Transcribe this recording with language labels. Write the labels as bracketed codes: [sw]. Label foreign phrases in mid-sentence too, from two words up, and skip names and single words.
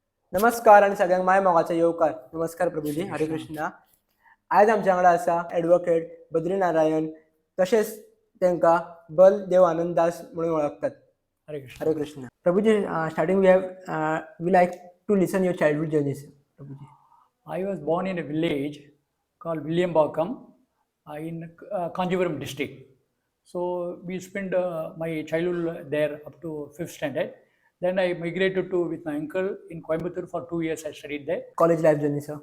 [kok] नमस्कार आणि सगळ्यांक माय मोगाचो येवकार. नमस्कार प्रभुजी, हरे कृष्णा. आज आमच्या वांगडा आसा ॲडवोकेट बद्री नारायण, तशेंच तांकां बलदेव आनंद दास म्हणून वळखतात. Hare Krishna. हरे कृष्णा. [en] Prabhuji, starting we like to listen your childhood journeys. Prabhuji, I was born in a village called Villiambakam in Kanjivaram district. So we spent my childhood there up to 5th standard. Then I migrated to with my uncle in Coimbatore for 2 years. I studied there. College life journey sir.